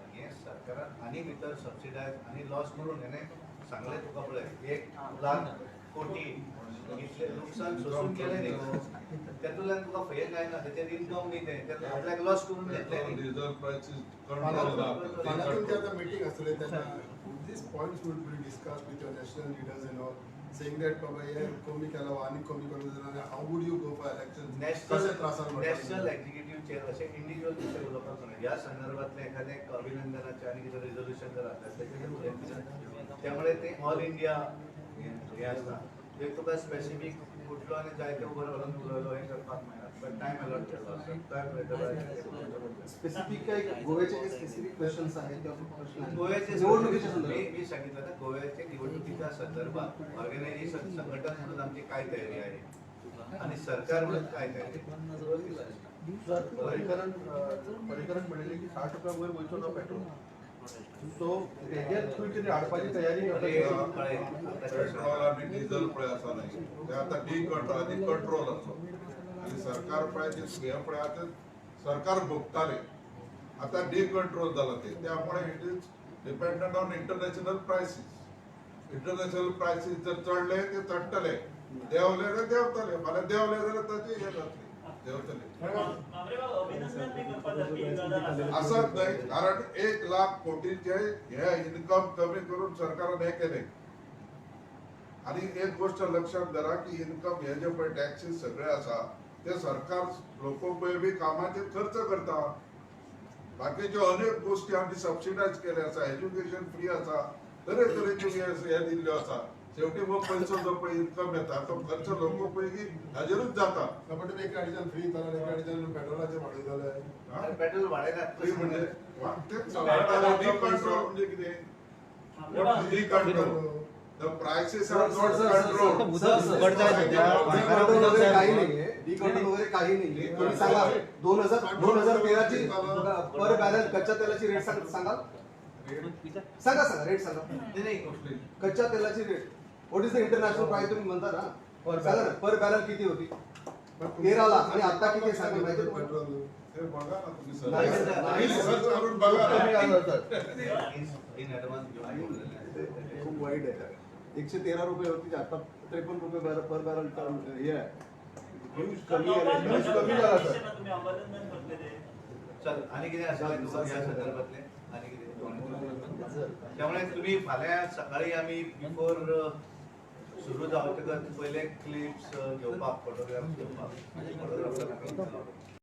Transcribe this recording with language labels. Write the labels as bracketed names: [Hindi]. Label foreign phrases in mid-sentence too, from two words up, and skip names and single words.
[Konkani] हे सरकारान आनी भितर सबसिडायज आनी लॉस करून हेणे सांगलें तुका पळय 1,00,000 कोटी इतले नुकसान सोसून केलें न्ही गो. तेतूंतल्यान तुका फयें काय ना. तेचेर इन्कम न्ही तें तें आपल्याक लॉस करून घेतलें न्ही. [English] diesel prices [Konkani] फाल्यां तुमची मीटिंग आसतली तेन्ना [English] these points would be discussed with your national leaders and all, saying that [Konkani] बाबा हे कमी केला आनी कमी कमी जाल्यार [English] how would you go for elections? [Konkani] कशे त्रासान [English] National Executive chair [Konkani] असे इंडिव्हिज्युअल विषय उलोवपाक जाय. ह्या संदर्भातले एखादें एक अभिनंदनाचे आनी कितें रिझोल्युशन जर आसल्यार तेचेर उलयतले. त्यामुळे ते ऑल इंडिया हे आसता. ते तुका स्पेसिफीक कुठलो आनी जायते बरो घालून उलयलो हे करपाक मेळना. पण टायम अलॉट केल्लो आसा. [Marathi] स्पेसिफिक काही गोव्याचे काही [English] specific questions [Marathi] आहेत किंवा प्रश्न आहेत? गोव्याचे निवडणुकीच्या संदर्भात मी सांगितलं ना गोव्याच्या निवडणुकीच्या संदर्भात ऑर्गनायझेशन संघटन म्हणून आमची काय तयारी आहे आणि सरकार म्हणून काय तयारी [Konkani] सर पर्यकरण म्हणले की 60 रुपया वयर वयचो ना पेट्रोल. सो तेजेर खंय तरी हाडपाची तयारी पेट्रोल आणि डिझेल पळय आसा न्ही ते आतां आधी कंट्रोल आसलो आणि सरकार पळय ते हे पळय आतां सरकार भोगताले आता कंट्रोल जाला ते त्यामुळे [English] it is dependent on international prices. [Konkani] इंटरनॅशनल प्राइसीस जर चढले ते चडटले देंवले जाल्यार देंवतले फाल्यां देंवले जाल्यार ताचे हे जातले देंवतले अभिनंदन बी करपाक जाय ही गजाल आसा. असंच नाही कारण 1,00,000 कोटीचे हे इन्कम कमी करून सरकारान हे केले. आणि एक गोष्ट लक्षात धरा की इन्कम हे जे पळय टॅक्सीस सगळे आसा ते सरकार लोकोपयोगी कामाचे खर्च करता. बाकीच्यो अनेक गोष्टी आमी सबसिडायज केले आसा. एज्युकेशन फ्री आसा. तरेतरेच्यो हे दिल्ल्यो आसा. शेवटी मग पैसो जो पळय इन्कम येता तो खर्च लोकोपयोगी हाजेरूच जाता. पण एक गाडीच्यान फ्री जाल्यार एक गाडीच्यान पेट्रोलाचे वाडय जाले. पेट्रोल वाडयनात. फ्री म्हणजे कंट्रोल म्हणजे कितें [English] control the prices are not control. [Marathi] काही नाहीये. डिकंट्रोल वगैरे काही नाहीये. तुम्ही सांगा 2013 ची [English] per barrel [Marathi] कच्च्या तेलाची रेट सांगा सांगा रेट सांगा. कच्च्या तेलाची रेट [English] what is the international price [Marathi] तुम्ही म्हणता ना सांगा ना [English] per barrel [Marathi] किती होती 13 ला आणि आता किती सांगा माहिती पेट्रोल ते बघा ना तुम्ही नाही, सर्च करून बघा. [English] in advance [Marathi] खूप वाईट आहे. 113 रुपये होती आता 53 रुपये [English] per barrel [Marathi] हे आहे. कमी झाला सर. [Konkani] तुम्ही अभिनंदन करतले चल आणि कितें आसा तुका ह्या संदर्भातले आणि कितें त्यामुळे तुम्ही फाल्यां सकाळी आमी बिफोर सुरू जावचे पयले क्लिप्स घेवपाक फोटोग्राफ्स घेवपाक